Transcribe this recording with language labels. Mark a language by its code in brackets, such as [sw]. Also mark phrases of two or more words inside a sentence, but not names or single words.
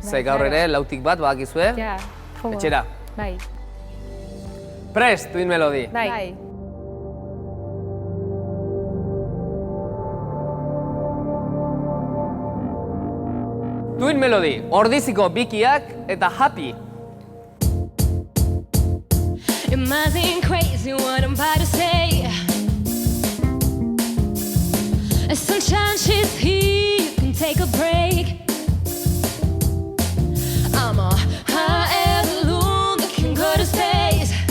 [eu] Ze gaur ere, lautik bat, badakizue. Ja, jomo. Etxera. Bai. Prest, Tuin Melody. Bai. Tuin Melody, ordiziko bikiak eta happy. [en] It might seem crazy what I'm about to say. Sunshine, she's here, you can take a break. I'm a hot air balloon that can go to space.